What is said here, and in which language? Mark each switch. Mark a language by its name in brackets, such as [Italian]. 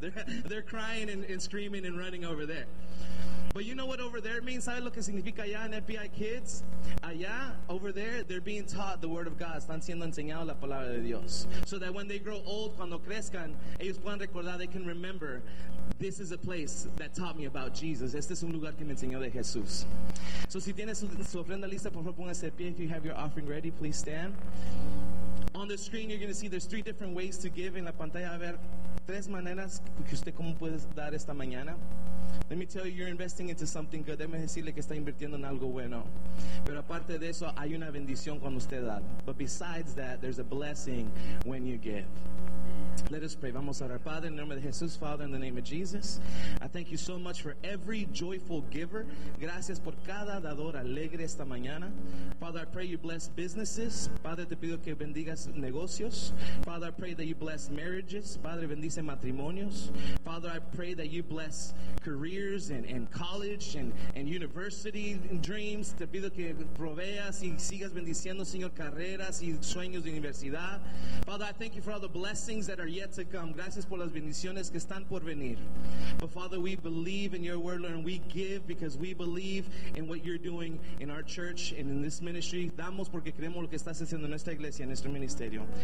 [English] They're crying and screaming and running over there. But you know what over there means? [Spanish] ¿Sabes lo que significa allá en FBI Kids? [English] Allá, over there, they're being taught the word of God. [Spanish] Están siendo enseñados la palabra de Dios. [English] So that when they grow old, [Spanish] cuando crezcan, ellos puedan recordar, [English] they can remember, this is a place that taught me about Jesus. [Spanish] Este es un lugar que me enseñó de Jesús. So si tienes su ofrenda lista, por favor, póngase de pie. [English] If you have your offering ready, please stand. On the screen, you're going to see there's three different ways to give. [Spanish] En la pantalla, a ver, tres maneras que usted cómo puede dar esta mañana. [English] Let me tell you, you're investing into something good. [Spanish] Déjeme decirle que está invirtiendo en algo bueno. Pero aparte de eso, hay una bendición cuando usted da. [English] But besides that, there's a blessing when you give. Let us pray. [Spanish] Vamos a orar. Padre, en el nombre de Jesús, [English] Father, in the name of Jesus, I thank you so much for every joyful giver. [Spanish] Gracias por cada dador alegre esta mañana. [English] Father, I pray you bless businesses. [Spanish] Padre, te pido que bendigas negocios. [English] Father, I pray that you bless marriages. [Spanish] Padre, bendice matrimonios. [English] Father, I pray that you bless careers and college and university dreams. [Spanish] Te pido que proveas y sigas bendiciendo, Señor, carreras y sueños de universidad. [English] Father, I thank you for all the blessings that are yet to come. [Spanish] Gracias por las bendiciones que están por venir. [English] But Father, we believe in your word, Lord, and we give because we believe in what you're doing in our church and in this ministry. [Spanish] Damos porque creemos lo que estás haciendo en nuestra iglesia, en nuestro ministerio.